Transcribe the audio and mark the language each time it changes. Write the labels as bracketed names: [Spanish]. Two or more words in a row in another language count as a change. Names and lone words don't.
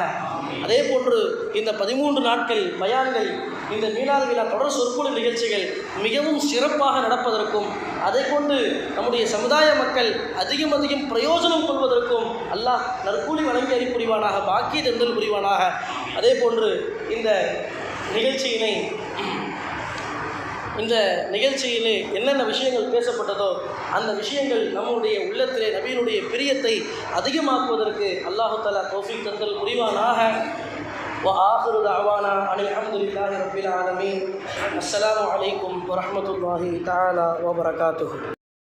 [Tamil] அதே போன்று இந்த 13 நாட்கள் பயான்கள், இந்த மீலாது விழா தொடர் சொற்பொழிவு நிகழ்ச்சிகள் மிகவும் சிறப்பாக நடப்பதற்கும், அதை கொண்டு நம்முடைய சமுதாய மக்கள் அதிகம் பிரயோஜனம் கொள்வதற்கும் அல்லாஹ் நற்கூலி வழங்கி அறி புரிவானாக, பாக்கிய தந்தல் புரிவானாக. அதே போன்று இந்த நிகழ்ச்சியிலே என்னென்ன விஷயங்கள் பேசப்பட்டதோ அந்த விஷயங்கள் நம்முடைய உள்ளத்திலே நபியினுடைய பிரியத்தை அதிகமாக்குவதற்கு [Arabic] الله تعالى [Tamil] தௌஃபீக் தந்தல் புரிவானாக. [Arabic] وآخر دعوانا أن الحمد لله رب العالمين. السلام عليكم ورحمة الله تعالى وبركاته.